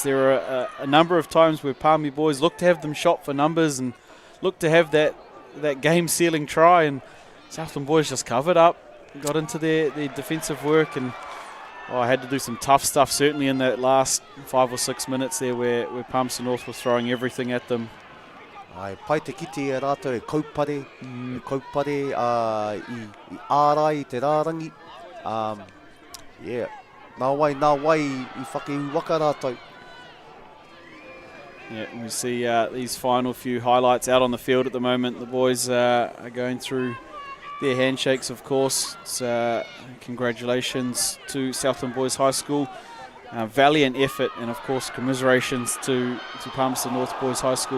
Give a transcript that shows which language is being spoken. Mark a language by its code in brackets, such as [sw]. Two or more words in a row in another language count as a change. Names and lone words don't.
[en] There were a number of times where Palmy boys looked to have them shot for numbers and looked to have that game-sealing try, and Southland boys just covered up, got into their defensive work, and I had to do some tough stuff certainly in that last 5 or 6 minutes there where Palmerston North was throwing everything at them. [mi] Pai te kiti e rātou e kaupare, i ārai i te rārangi. Nā wai i whakaihu waka rātou. [en] Yeah, we see these final few highlights out on the field at the moment. The boys are going through their handshakes, of course. Congratulations to Southland Boys High School. Valiant effort, and of course commiserations to Palmerston North Boys High School.